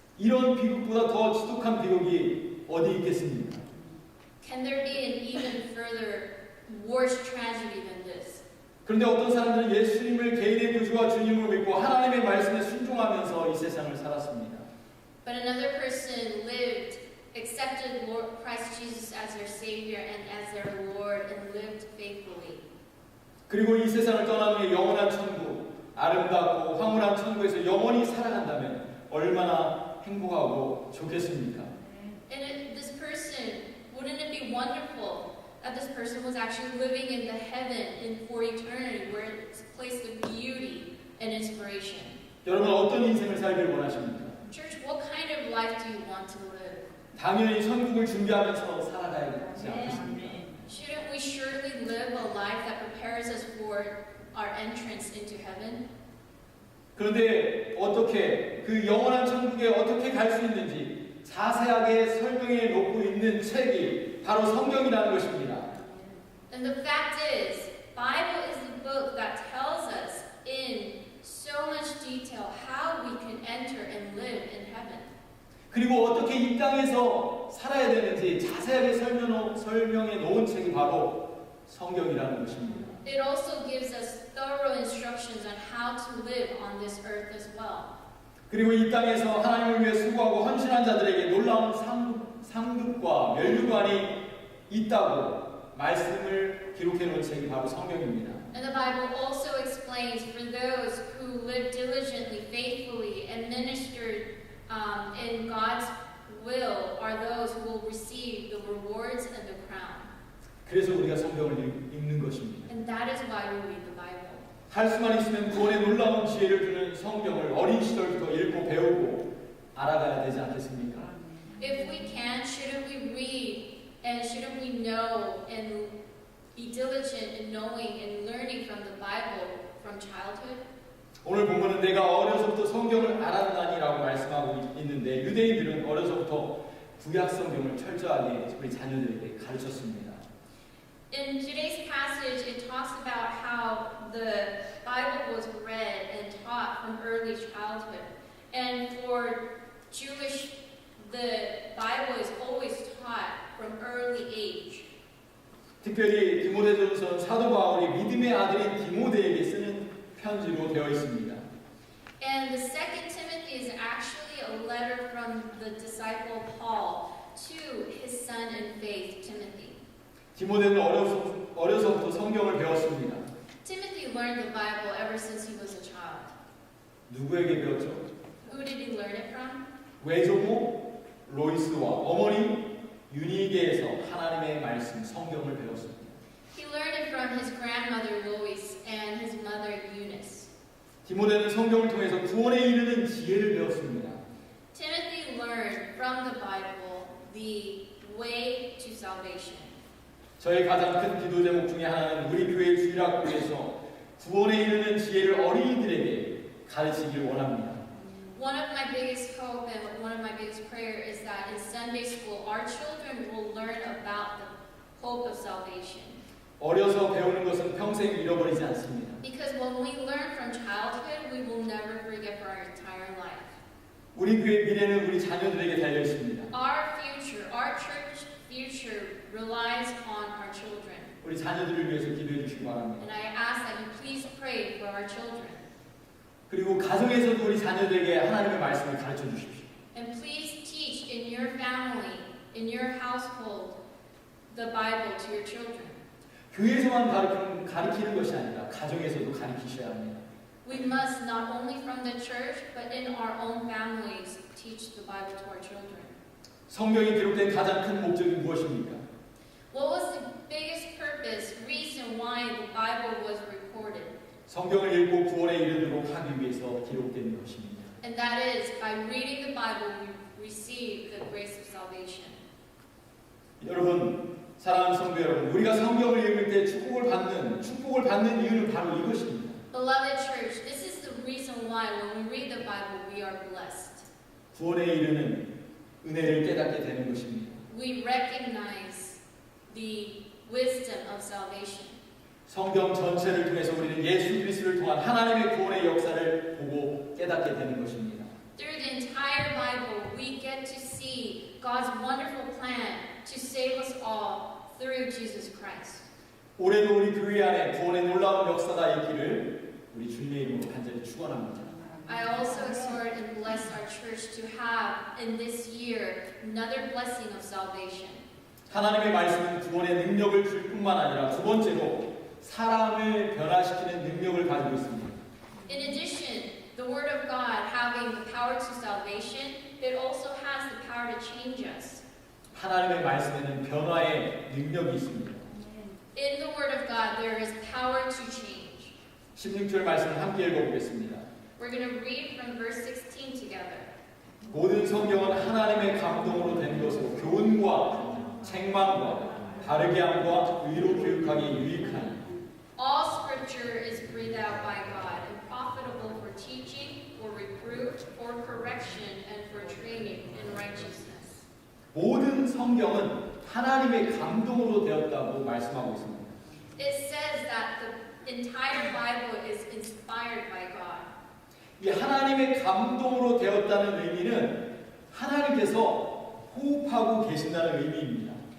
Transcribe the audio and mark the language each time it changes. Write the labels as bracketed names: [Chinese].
[Korean] 이런 비극보다 더 지독한 비극이 어디 있겠습니까? [English] Can there be an even further worse tragedy than this? [Korean] 그런데 어떤 사람들은 예수님을 개인의 구주와 주님으로 믿고 하나님의 말씀에 순종하면서 이 세상을 살았습니다. [English] But another person accepted Lord Christ Jesus as their Savior and as their Lord and lived faithfully. [Korean] 그리고 이 세상을 떠난 후에 영원한 천국, 아름답고 황홀한 천국에서 영원히 살아간다면 얼마나 행복하고 좋겠습니까? [English] And this person, wouldn't it be wonderful that this person was actually living in the heaven for eternity, where it's a place of beauty and inspiration? [Korean] 여러분 어떤 인생을 살기를 원하십니까? [English] Church, what kind of life do you want to live? [Korean] 당연히 천국을 준비하면서 살아가야 되지 않겠습니까? [English] Shouldn't we surely live a life that prepares us for our entrance into heaven? [Korean] 그런데 어떻게 그 영원한 천국에 어떻게 갈 수 있는지 자세하게 설명해 놓고 있는 책이 바로 성경이라는 것입니다. [English] And the fact is, Bible is the book that tells us in so much detail how we can enter and live in heaven. [Korean] 그리고 어떻게 이 땅에서 살아야 되는지 자세하게 설명해 놓은 책이 바로 성경이라는 것입니다. [English] It also gives us thorough instructions on how to live on this earth as well. [Korean] 그리고 이 땅에서 하나님을 위해 수고하고 헌신한 자들에게 놀라운 상급과 면류관이 있다고 말씀을 기록해 놓은 책이 바로 성경입니다. [English] And the Bible also explains for those who live diligently, faithfully, and ministered in God's will are those who will receive the rewards and the crown. [Korean] 그래서 우리가 성경을 읽는 것입니다. [English] And that is why we read the Bible. [Korean] 할 수만 있으면 구원의 놀라운 지혜를 주는 성경을 어린 시절부터 읽고 배우고 알아가야 되지 않겠습니까? [English] If we can, shouldn't we read and shouldn't we know and be diligent in knowing and learning from the Bible from childhood? [Korean] 오늘 본문은 내가 어려서부터 성경을 알았나니라고 말씀하고 있는데 유대인들은 어려서부터 구약 성경을 철저하게 우리 자녀들에게 가르쳤습니다. [English] In today's passage, it talks about how the Bible was read and taught from early childhood. And for Jewish, the Bible is always taught from early age. [Korean] 특별히 디모데전서 사도 바울이 믿음의 아들인 디모데에게 쓰는 편지로 되어 있습니다. [English] And the second Timothy is actually a letter from the disciple Paul to his son in faith, Timothy. [Korean] 디모데는 어려서부터 성경을 배웠습니다. [English] Timothy learned the Bible ever since he was a child. [Korean] 누구에게 배웠죠? [English] Who did he learn it from? [Korean] 외조모 로이스와 어머니 유니게에서 하나님의 말씀 성경을 배웠습니다. [English] He learned it from his grandmother Lois and his mother Eunice. [Korean] 디모데는 성경을 통해서 구원에 이르는 지혜를 배웠습니다. [English] Timothy learned from the Bible the way to salvation. [Korean] 저의 가장 큰 기도 제목 중에 하나는 우리 교회 주일학교에서 구원에 이르는 지혜를 어린이들에게 가르치길 원합니다. [English] One of my biggest hope and one of my biggest prayer is that in Sunday school our children will learn about the hope of salvation. [Korean] 어려서 배우는 것은 평생 잃어버리지 않습니다. [English] Because when we learn from childhood, we will never forget for our entire life. [Korean] 우리 교회 미래는 우리 자녀들에게 달려 있습니다. [English] Our future, our church future relies on our children. [Korean] 우리 자녀들을 위해서 기도해 주시기 바랍니다. [English] And I ask that you please pray for our children. [Korean] 그리고 가정에서도 우리 자녀들에게 하나님의 말씀을 가르쳐 주십시오. [English] And please teach in your family, in your household, the Bible to your children. [Korean] 교회에서만 가르치는 것이 아니라 가정에서도 가르치셔야 합니다. [English] We must not only from the church, but in our own families teach the Bible to our children. [Korean] 성경이 기록된 가장 큰 목적이 무엇입니까? [English] What was the biggest purpose, reason why the Bible was recorded? [Korean] 성경을 읽고 구원에 이르도록 하기 위해서 기록된 것입니다. [English] And that is, by reading the Bible, we receive the grace of salvation. [Korean] 여러분, 사랑하는 성도 여러분, 우리가 성경을 읽을 때 축복을 받는 이유는 바로 이것입니다. [English] Beloved church, this is the reason why when we read the Bible, we are blessed. [Korean] 구원에 이르는 은혜를 깨닫게 되는 것입니다. [English] We recognize the wisdom of salvation. [Korean] 성경 전체를 통해서 우리는 예수 그리스도를 통한 하나님의 구원의 역사를 보고 깨닫게 되는 것입니다. [English] Through the entire Bible, we get to see God's wonderful plan to save us all through Jesus Christ. [Korean] 올해도 우리 교회 안에 구원의 놀라운 역사가 있기를 우리 주님의 이름으로 간절히 축원합니다. [English] I also exhort and bless our church to have in this year another blessing of salvation. [Korean] 하나님의 말씀은 구원의 능력을 줄 뿐만 아니라 두 번째로 사람을 변화시키는 능력을 가지고 있습니다. [English] In addition, the Word of God having the power to salvation, it also has the power to change us. [Korean] 하나님의 말씀에는 변화의 능력이 있습니다. [English] In the Word of God, there is power to change. [Korean] 16절 말씀을 함께 읽어보겠습니다. [English] We're going to read from verse 16 together. [Korean] 모든 성경은 하나님의 감동으로 된 것으로 교훈과 책망과 바르게 함과 의로 교육하기 유익하니 [English] All Scripture is breathed out by God and profitable for teaching, for reproof, for correction, and for training in righteousness. [Korean] 모든 성경은 하나님의 감동으로 되었다고 말씀하고 있습니다. [English] It says that the entire Bible is inspired by God. [Korean] 이 하나님의 감동으로 되었다는 의미는 하나님께서 호흡하고 계신다는 의미입니다.